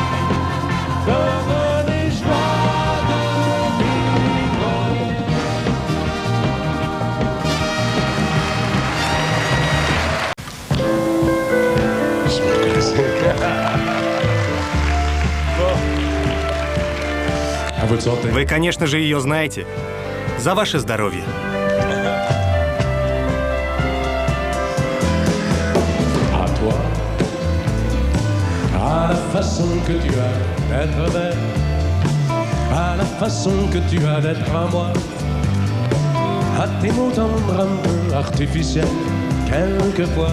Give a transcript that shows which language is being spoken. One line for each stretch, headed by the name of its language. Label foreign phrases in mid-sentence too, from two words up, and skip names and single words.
French: Devenez joie de vivre. Je me reconnaissais. À votre santé.
Russian: Вы, конечно же, ее знаете. За ваше здоровье.
French: À toi, à la façon que tu as d'être belle, à la façon que tu as d'être à moi, à tes mots tendres un peu artificiels, quelquefois.